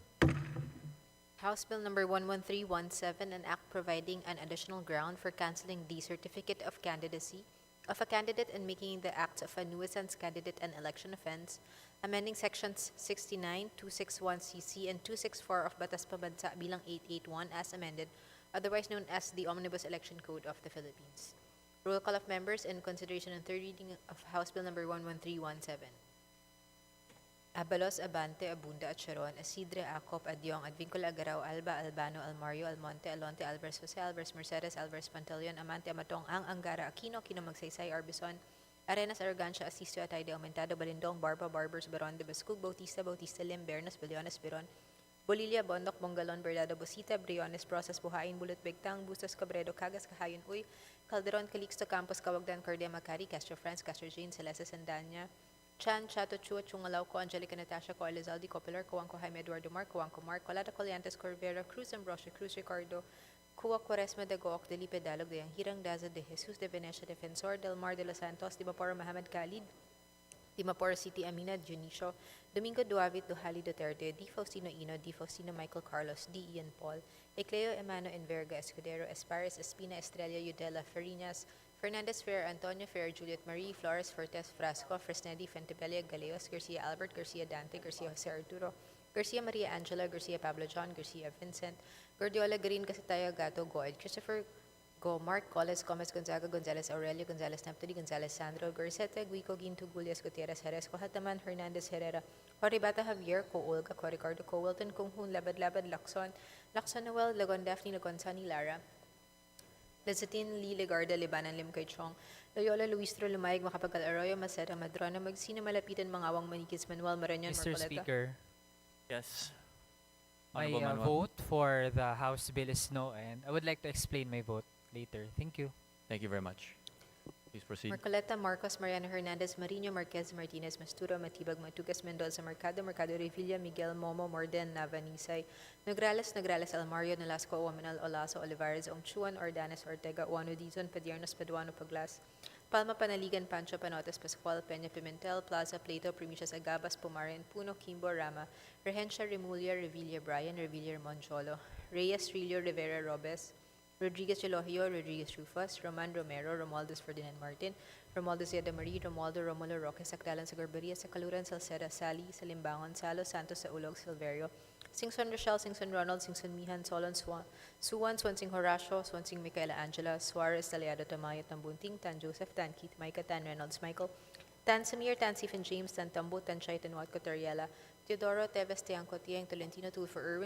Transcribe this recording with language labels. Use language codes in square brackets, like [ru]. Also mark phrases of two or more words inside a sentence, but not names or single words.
[en] House Bill number 11317, an act providing an additional ground for canceling the certificate of candidacy of a candidate and making the act of a nuisance candidate an election offense, amending sections 69, 261cc, and 264 of Batas Pambansa bilang 881 as amended, otherwise known as the Omnibus Election Code of the Philippines. Roll call of members in consideration and third reading of House Bill number 11317. Abalos, Abante, Abunda, at Sharon, Isidre, Acop, Adyong, Advincula, Agaraw, Alba, Albano, Almario, Almonte, Alonte, Alvarez, Jose, Alvarez, Mercedes, Alvarez, Pantaleon, Amante, Amatong, Ang, Angara, Aquino, Aquino, Magsaysay, Arbison, Arenas, Arrogancia, Asisto, Atayde, Aumentado, Balindong, Barba, Barbers, Baron, de Bascug, Bautista, Bautista, Lim, Bernas, Biliones, Biron, Bolilla, Bondok, Bongalon, Bernardo, Bosita, Briones, Process, Buhain, Bulot, Bigtang, Bustos, Cabredo, Cagas, Kahayon, Uy, Calderon, Calixto, Campos, Cawagdan, Cardema, Cari, Castro France, Castro Jane, Celeste, Sandanya, Chan, Chato, Chua, Chungalaw, Co, Angelica Natasha, Co, Elizalde, Copilar, Coanco, Jaime Eduardo Mar, Coanco Mark, Colada, Coliantes, Corvera, Cruz, Ambrosio, Cruz, Ricardo, Cua, Quaresma, de Gook, Delipe, Dalog, de Hirang, Daza, de Jesus, de Venecia, Defensor, Del Mar, de los Santos, Dimaporo, Mohamed Khalid, Dimaporo City, Amina, Judicial, Domingo Duavit, Duhali, Duterte, D. Faustino Ino, D. Faustino Michael Carlos, D. Ian Paul, Ecleo, Emano, Enverga, Escudero, Espares, Espina, Estrella, Udela, Farinas, Fernandez, Fer, Antonio, Fer, Juliet Marie, Flores, Fortes, Frasco, Fresnedi, Fentebella, Galeos, Garcia Albert, Garcia Dante, Garcia Jose Arturo, Garcia Maria Angela, Garcia Pablo John, Garcia Vincent, Gordiola, Green, Casataya, Gato, Goid, Christopher, Go, Mark, Coles, Gomez, Gonzaga, Gonzalez, Aurelio, Gonzalez, Naptali, Gonzalez, Sandro, Garceta, Guico, Ginto, Gulias, Gutierrez, Jerez, Hataman, Hernandez, Herrera, Horibata, Javier, Co, Olga, Co, Ricardo, Co, Wilton, Kunghun, Labad, Labad, Lacson, Lacson Noel, Lagon, Daphne, Lagon, Sunny, Lara, Lazatin, Lee, Legarda, Libanan, Lim, Kay Chong, Loyola, Luistro, Lumayag, Makapagal, Arroyo, Macera, Madrona, Magsino, Malapitan, Mga Awang, Manikis, Manuel, Marañon, Mr. Marcoleta. Speaker, Yes. my Honorable Manuel. vote for the House bill is no, and I would like to explain my vote later. Thank you. Thank you very much. Please proceed. Marcoleta, Marcos, Mariano Hernandez, Marino, Marquez, Martinez, Masturo, Matibag, Matugas, Mendoza, Mercado, Revilla, Miguel, Momo, Morden, Navanisay, Nograles, Almario, Nolasco, Uwaminal, Olaso, Olivares, Omchuan, Ordanes, Ortega, Uano, Dizon, Padiernos, Paduano, Paglas, Palma, Panaligan, Pancho, Panotes, Pascual, Peña, Pimentel, Plaza, Plato, Primicias, Agabas, Pumarin, Puno, Kimbo, Rama, Regencia, Remulla, Revilla, Brian, Revilla, Moncholo, Reyes, Trillo, Rivera, Robes, Rodriguez Elohio, Rodriguez Rufus, Roman Romero, Romualdez Ferdinand Martin, Romualdez Yeda Marie, Romualdo Romulo Roque, Sakdalan sa Garbaria, sa Kaluran, Salceda, Sally, Salimbangon, Salo, Santos sa Ulog, Silverio, Singson Rochelle, Singson Ronald, Singson Mihan, Solon, Suwan, Swansing Horacio, Swansing Micaela Angela, Suarez, Taliado Tamayo, Tambunting, Tan Joseph, Tan Keith, Micah, Tan Reynolds, Michael, Tan Samir, Tan Stephen James, Tan Tambo, Tan Chay, Tan Wat Coteriela, Teodoro, Teves, Tiangco, Tiang, Tolentino, Tulfo Irwin,